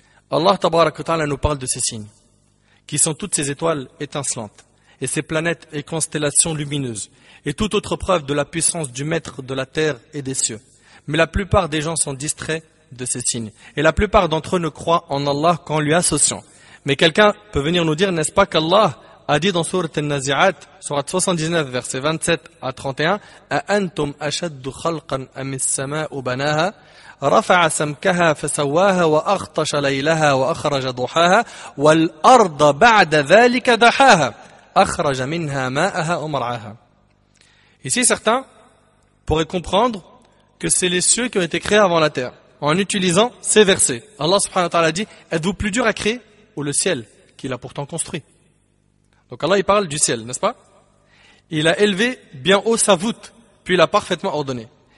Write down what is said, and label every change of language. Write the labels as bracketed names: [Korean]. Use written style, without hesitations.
[French] Allah tabaraka wa ta'ala nous parle de ces signes, qui sont toutes ces étoiles étincelantes, et ces planètes et constellations lumineuses, et toute autre preuve de la puissance du maître de la terre et des cieux. Mais la plupart des gens sont distraits de ces signes, et la plupart d'entre eux ne croient en Allah qu'en lui associant. Mais quelqu'un peut venir nous dire, n'est-ce pas qu'Allah a dit dans Sourate Al-Nazi'at, Sourate 79, versets 27 à 31, [Arabic] أَأَنْتُمْ أَشَدُّ خَلْقًا أَمِ السَّمَاءُ بَنَاهَا رفع سمكها فسواها وأغطش ليلها وأخرج ضحاها والأرض بعد ذلك دحاها أخرج منها ماءها ومرعاها. [French] Ici, certains pourraient comprendre que c'est les cieux qui ont été créés avant la terre, en utilisant ces versets. Allah subhanahu wa ta'ala dit, êtes-vous plus dur à créer ou le ciel qu'il a pourtant construit? Donc Allah il parle du ciel, n'est-ce pas? Il a élevé bien haut sa voûte, puis il a parfaitement ordonné.